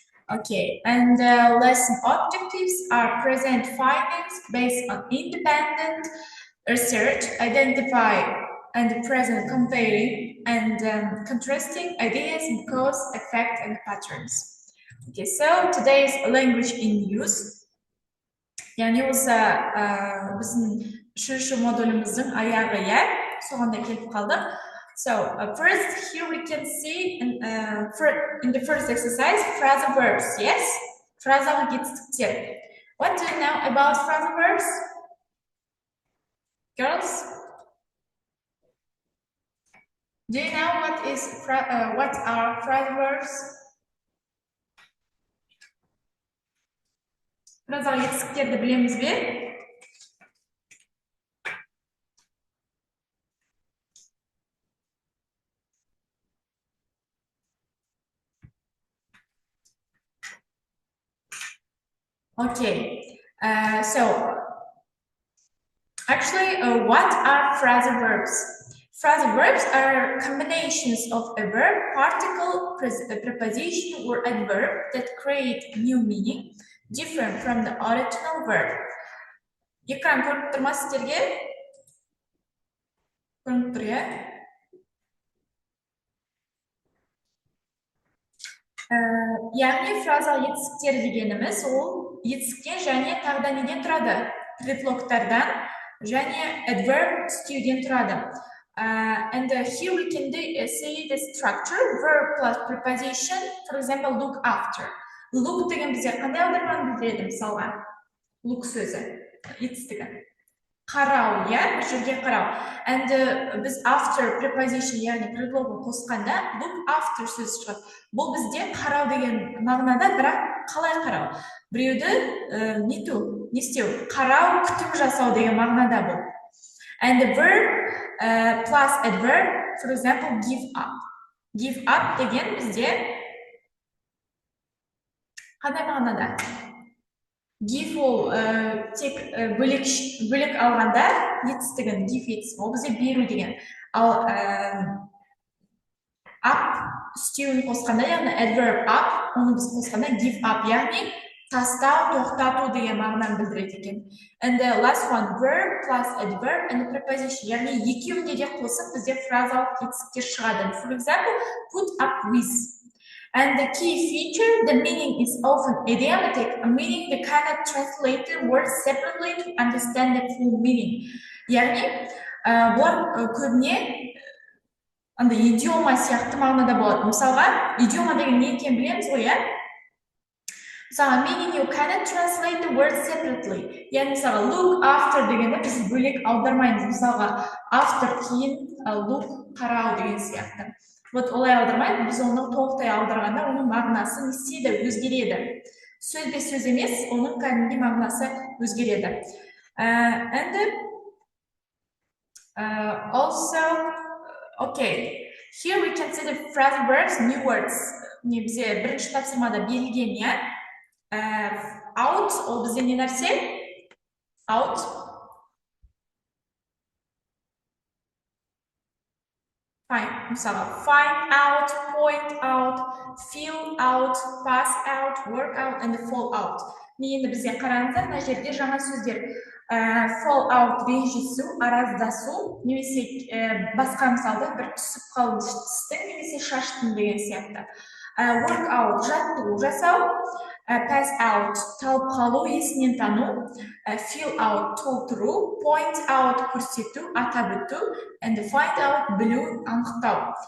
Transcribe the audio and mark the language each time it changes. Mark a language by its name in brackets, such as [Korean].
[English] Okay, and lesson objectives are present findings based on independent research, identify and present comparing and contrasting ideas in cause, effect, and patterns. Okay, so today's language in use. [Kazakh] Yani осы біздің үшінші модуліміздің аяғы иә, соғанда келіп қалдық. [English] So first here we can see in the first exercise phrasal verbs, yes? [Kazakh] Phrasal жетістіктер. [English] What do you know about phrasal verbs? Girls? Do you know what are phrasal verbs? [Kazakh] Phrasal жетістіктерді білеміз бе? [English] Okay, so actually, what are phrasal verbs? Phrasal verbs are combinations of a verb, particle, preposition, or adverb that create new meaning, different from the original verb. [Kazakh] Ekrан көріп тұр ма сіздерге? Көріп тұр, иә? Яғни фразал етістіктер дегеніміз ол етістіктен және тағы да неден тұрады? Предлогтардан және adverb түстеуден тұрады. [English] And here we can see the structure, verb plus preposition, for example, look after. [Kazakh] Look деген бізде қандай аударманы білдіреді мысалға? Look сөзі, етістігі. Қарау, иә, бір жерге қарау. And біз after preposition, яғни предлогын қосқанда look after сөзі шығады. Бұл бізде қарау деген мағынада, бірақ қалай қарау? Біреуді не істеу? Қарау, күтім жасау деген мағынада бұл. [English] And the verb plus adverb, for example, give up. [Kazakh] Give up деген бізде қандай мағынада? Give ол тек бөлек алғанда етістігін give етсін, ол бізде беру деген. Ал up үстеуін қосқанда, яғни adverb up, оны біз қосқанда give up, яғни тастау, тоқтату деген мағынаны білдіреді екен. [English] And the last one, verb plus adverb and preposition, [Kazakh] яғни екеуінде де қосып бізде фразал етістіктер шығады. [English] For example, put up with. And the key feature, the meaning is often idiomatic, meaning they cannot translate the words separately to understand the full meaning. [Kazakh] Яғни, бұлар көбіне идиома сияқты мағынада болады. Мысалға, идиома деген не екенін білеміз ғой, иә? Мысалға, [English] meaning you cannot translate the words separately. [Kazakh] Яғни, мысалға, look after дегенде біз бөлек аудармаймыз. Мысалға, after кейін, look қарау деген сияқты. Вот олай аудармайды, біз оны толықтай аударғанда оның мағынасы не істейді, өзгереді. Сөзбе сөз емес, оның кәдімгі мағынасы өзгереді. [English] And also, okay, here we can see the phrasal verbs, new words. [Kazakh] Не бізде бірінші тапсырмада берілген, иә? Out, ол бізде не нәрсе? Out. [English] Find out, point out, fill out, pass out, work out, and fall out. [Kazakh] Енді бізде қараңыздар, мына жерде жаңа сөздер. Fall out ренжісу, араздасу, немесе басқа мысалда бір түсіп қалу тістің, немесе шаштың деген сияқты. Work out, жаттығу жасау, pass out, талып қалу, есінен тану, fill out, толтыру, point out, көрсету, атап өту, and find out, білу, анықтау.